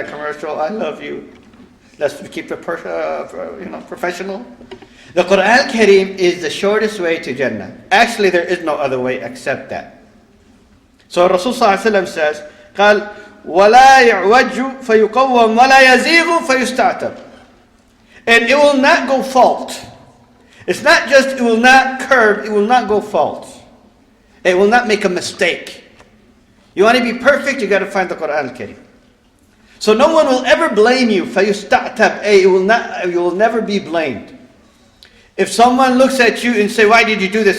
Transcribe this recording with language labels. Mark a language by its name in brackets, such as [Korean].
[English] That commercial, I love you. Let's keep it professional. The Quran al-Kareem is the shortest way to Jannah. Actually, there is no other way except that. So Rasul sallallahu alaihi wasallam says, [Arabic] قال ولا يعوج فيقوم ولا يزيغ فيستعتب. [English] And it will not go fault. It's not just it will not curve, it will not go fault. It will not make a mistake. You want to be perfect, you got to find the Quran al-Kareem. So no one will ever blame you. [Arabic] فَيُسْتَعْتَبْ. [English] You will never be blamed. If someone looks at you and say, why did you do this?